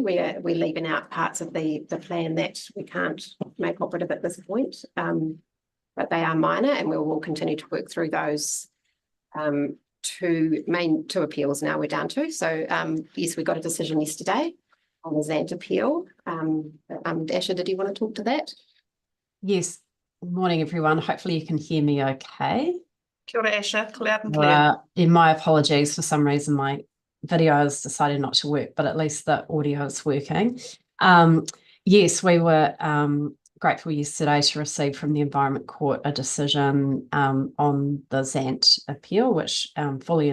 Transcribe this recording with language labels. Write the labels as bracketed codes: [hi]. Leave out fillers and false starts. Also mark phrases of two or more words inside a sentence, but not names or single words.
[en] We're leaving out parts of the plan that we can't make operative at this point, but they are minor, and we will continue to work through those two appeals now we're down to. So yes, we got a decision yesterday on the Zant appeal. Asher, did you want to talk to that? Yes. Good morning, everyone. Hopefully you can hear me okay. [mi] Kia ora, [en] Asher, loud and clear. In my apologies, for some reason my video has decided not to work, but at least the audio is working. Yes, we were grateful yesterday to receive from the Environment Court a decision on the Zant appeal, which fully